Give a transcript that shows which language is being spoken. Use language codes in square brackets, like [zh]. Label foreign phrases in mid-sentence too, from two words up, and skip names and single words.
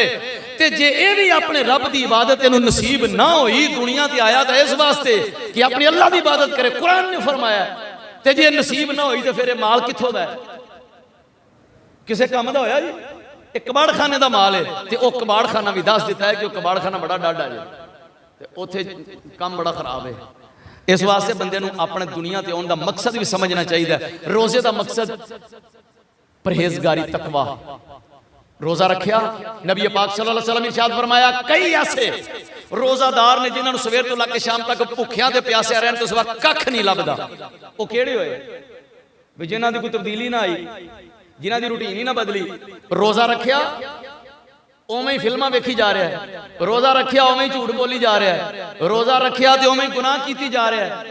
[pa] تے جے ایہ بھی اپنے رب کی عبادت انہوں نصیب نہ ہوئی، دنیا تے آیا تو اس واسطے کہ اپنے اللہ کی عبادت کرے، قرآن نے فرمایا. تے جے نصیب نہ ہوئی تو پھر مال کتھوں دا ہے? [ur] کسی کام کا ہویا جی؟ ایک کباڑ خانے کا مال ہے. [pa] تو وہ کباڑ خانہ بھی دس دتا ہے کہ کباڑ خانہ بڑا ڈاہڈا ہے، اوتھے کام بڑا خراب ہے. اس واسطے بندے نوں اپنے دنیا تے آون دا مقصد بھی سمجھنا چاہیدا. [ur] روزے کا مقصد پرہیزگاری، تقویٰ. [pa] روزہ رکھیا، نبی پاک [ar] صلى الله عليه وسلم [pa] نے ارشاد فرمایا، کئی ایسے روزہ دار نے جنہاں نے سویر توں لے کے شام تک بھکھیاں تے پیاسیاں رہن توں سوا ککھ نہیں لبھدا. او کہڑے ہوئے بھی جنہاں دی کوئی تبدیلی نہ آئی، جنہاں دی روٹین ہی نہ بدلی. روزہ رکھیا اونویں ہی فلماں ویکھی جا رہا ہے، روزہ رکھیا اونویں ہی جھوٹ بولی جا رہا ہے، روزہ رکھیا تو اونویں ہی گناہ کیتی جا رہا ہے.